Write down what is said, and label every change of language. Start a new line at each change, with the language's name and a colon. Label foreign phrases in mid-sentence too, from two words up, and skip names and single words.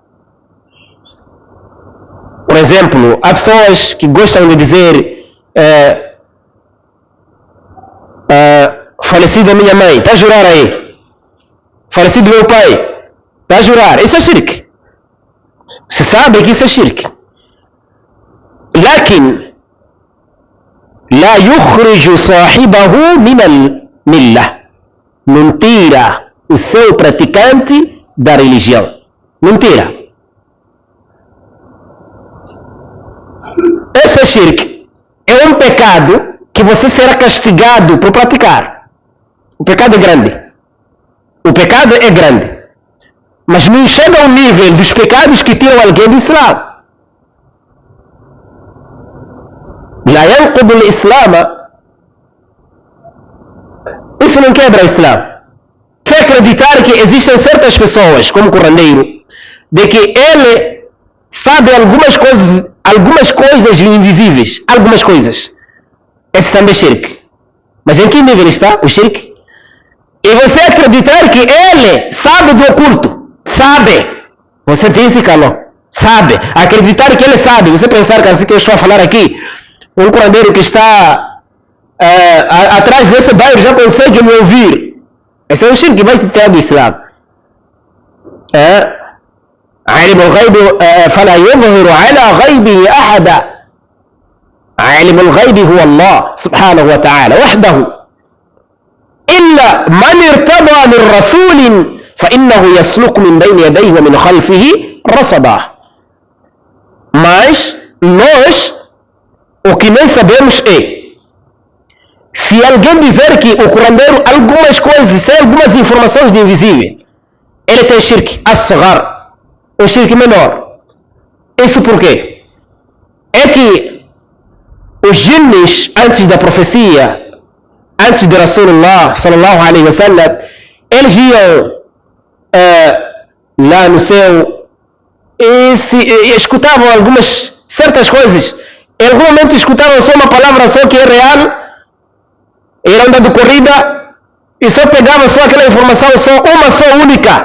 Portuguese: Por exemplo, há pessoas que gostam de dizer falecido minha mãe, está a jurar aí. Falecido meu pai, está a jurar. Isso é shirk. Você sabe que isso é shirk.
Arabic: لكن لا يخرج صاحبه من الملة.
Portuguese: Não tira o seu praticante da religião. Não tira. Esse é shirk. É um pecado que você será castigado por praticar. O pecado é grande. O pecado é grande. Mas não chega ao nível dos pecados que tiram alguém do Islã.
Arabic: لا ينقض الإسلام.
Portuguese: Isso não quebra o Islã. Se acreditar que existem certas pessoas, como curandeiro, de que ele sabe algumas coisas invisíveis, algumas coisas. Esse também é shirk. Mas em que nível está o shirk? E você acreditar que ele sabe do oculto, sabe. Você tem esse calor, sabe. Acreditar que ele sabe. Você pensar que assim que eu estou a falar aqui, um curandeiro que está atrás desse bairro já consegue me ouvir. Esse é um shirk que vai te tirar do Islã.
Arabic: عالم الغيب فلا يظهر على غيبه أحدا. عالم الغيب هو الله سبحانه وتعالى وحده إلا من ارتضى من رسول فإنه يسلك من بين يديه ومن خلفه رصدا.
Portuguese: Mas nós o que nós sabemos é, se alguém dizer que o curandeiro algumas coisas, tem algumas informações de invisível, ele tem
Arabic: شرك أصغر,
Portuguese: um shirk menor. Isso por quê? É que os jinnis, antes da profecia, antes de
Arabic: رسول الله صلى الله عليه وسلم,
Portuguese: eles iam lá no céu e escutavam algumas certas coisas. Em algum momento escutavam só uma palavra só que é real, eram dando corrida e só pegavam só aquela informação, uma só única.